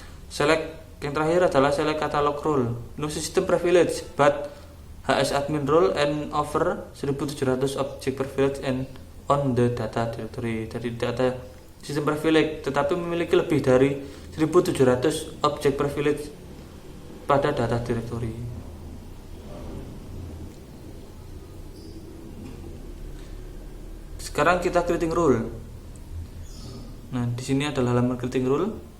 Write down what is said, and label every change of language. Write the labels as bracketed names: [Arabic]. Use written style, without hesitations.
[Indonesian] Select yang terakhir adalah select catalog role. [English] No system privilege but HS admin role and over 1700 object privilege and on the data directory. [Indonesian] Jadi tidak ada sistem privilege tetapi memiliki lebih dari 1700 object privilege pada data directory. Sekarang kita creating rule. Nah, di sini adalah halaman creating rule.